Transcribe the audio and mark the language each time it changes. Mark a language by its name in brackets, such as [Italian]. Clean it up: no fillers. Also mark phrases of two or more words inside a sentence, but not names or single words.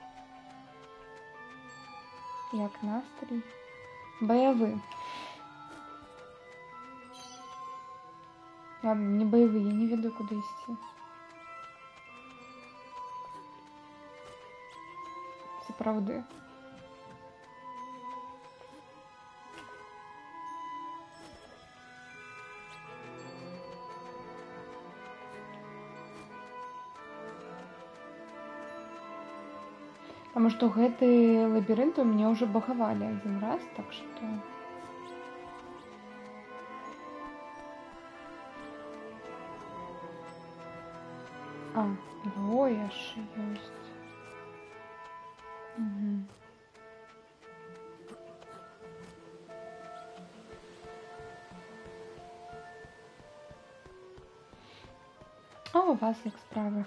[Belarusian] Як настрой? Баявы. Ладно, не баявы, я не ведаю, куды ісці. Сапраўды. [Russian] Потому что гэты лабиринт у меня уже багавалі один раз, так что... [Belarusian] А, двое ж ёсць. Угу. А у вас як справа?